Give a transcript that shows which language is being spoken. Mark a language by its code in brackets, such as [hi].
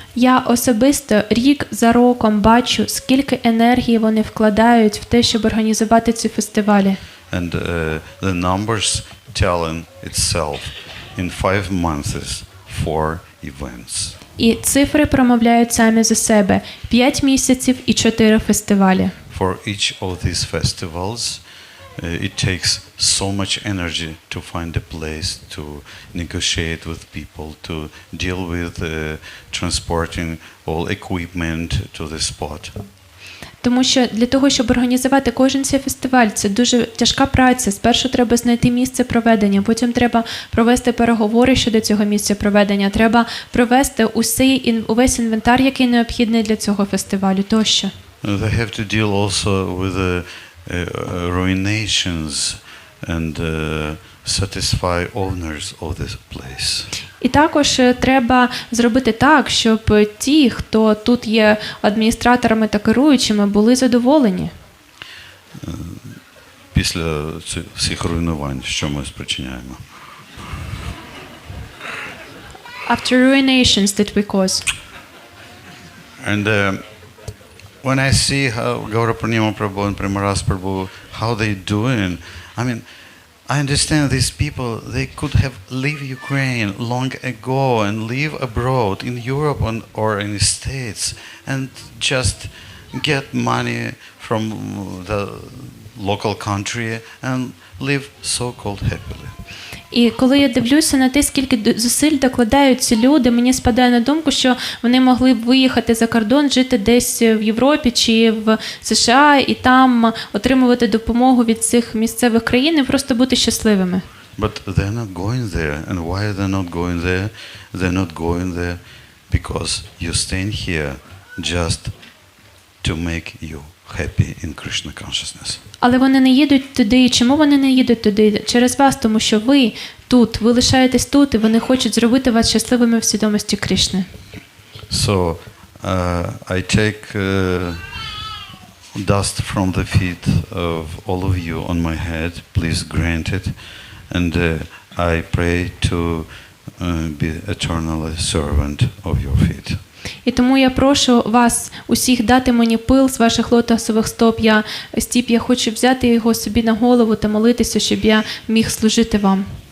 [uk] Я особисто рік за роком бачу, скільки енергії вони вкладають в те, щоб організувати ці фестивалі. [en] And the numbers telling itself in 5 months 4 events. [uk] І цифри промовляють самі за себе. 5 місяців і 4 фестивалі. [en] For each of these festivals, it takes so much energy to find a place, to negotiate with people, to deal with transporting all equipment to the spot. [uk] Тому що для того, щоб організувати кожен цей фестиваль, це дуже тяжка праця. Спершу треба знайти місце проведення, потім треба провести переговори щодо цього місця проведення, треба провести увесь інвентар, який необхідний для цього фестивалю тощо. [en] They have to deal also with the ruinations and satisfy owners of this place. [uk] І також треба зробити так, щоб ті, хто тут є адміністраторами та керуючими, були задоволені. Після всіх руйнувань, що ми спричиняємо. [en] After ruinations that we cause. And when I see how Gauranga Prabhu and Premaras Prabhu, how they doing, I mean, I understand these people, they could have leave Ukraine long ago and live abroad in Europe or in the States and just get money from the local country and live so-called happily. [uk] І коли я дивлюся на те, скільки зусиль докладають ці люди, мені спадає на думку, що вони могли б виїхати за кордон, жити десь в Європі чи в США і там отримувати допомогу від цих місцевих країн і просто бути щасливими. [en] But they're not going there. And why they're not going there? They're not going there because you're staying here just to make you happy in Krishna consciousness. [uk] Але вони не їдуть туди. Чому вони не їдуть туди? Через вас, тому що ви тут, ви лишаєтесь тут, і вони хочуть зробити вас щасливими в свідомості Кришни. [en] So I take dust from the feet of all of you on my head. Please grant it. And I pray to be eternally servant of your feet. [uk] І тому я прошу вас усіх дати мені пил з ваших лотосових стоп. Я хочу взяти його собі на голову та молитися, щоб я міг служити вам.